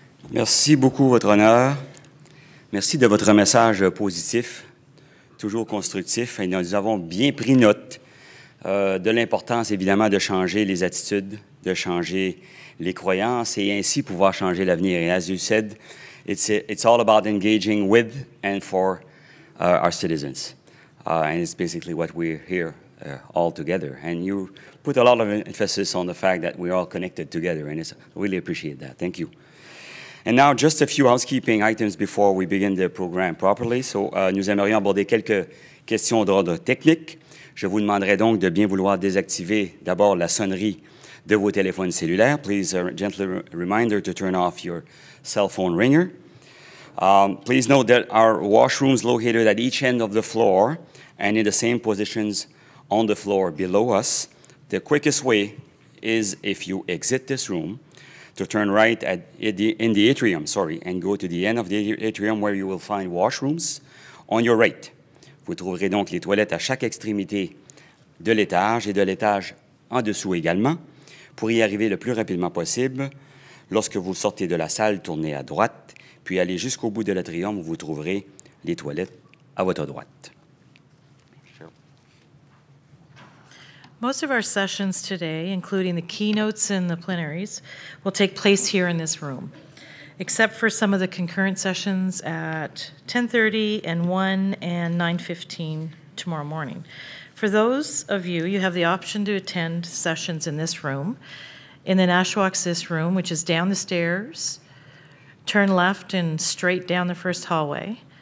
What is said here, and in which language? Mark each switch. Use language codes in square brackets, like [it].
[fr] Merci beaucoup, Votre Honneur. Merci de votre message positif, toujours constructif. Et nous avons bien pris note de l'importance, évidemment, de changer les attitudes, de changer les croyances et ainsi pouvoir changer l'avenir. [en] Et as you said, it's all about engaging with and for our citizens. And it's basically what we're here all together. And you put a lot of emphasis on the fact that we're all connected together, and I really appreciate that. Thank you. And now, just a few housekeeping items before we begin the program properly. [fr] So, nous aimerions aborder quelques questions d'ordre technique. Je vous demanderai donc de bien vouloir désactiver d'abord la sonnerie de vos téléphones cellulaires. [en] Please, a gentle reminder to turn off your cell phone ringer. Please note that our washrooms located at each end of the floor and in the same positions on the floor below us. The quickest way is if you exit this room to turn right in the atrium, and go to the end of the atrium where you will find washrooms on your right. [fr] Vous trouverez donc les toilettes à chaque extrémité de l'étage et de l'étage en dessous également. Pour y arriver le plus rapidement possible, lorsque vous sortez de la salle, tournez à droite, puis allez jusqu'au bout de l'atrium où vous trouverez les toilettes à votre droite. [en] Most of our sessions today, including the keynotes and the plenaries, will take place here in this room, except for some of the concurrent sessions at 10:30 and 1 and 9:15 tomorrow morning. For those of you, you have the option to attend sessions in this room, in the Nashwaaksis room, which is down the stairs, turn left and straight down the first hallway.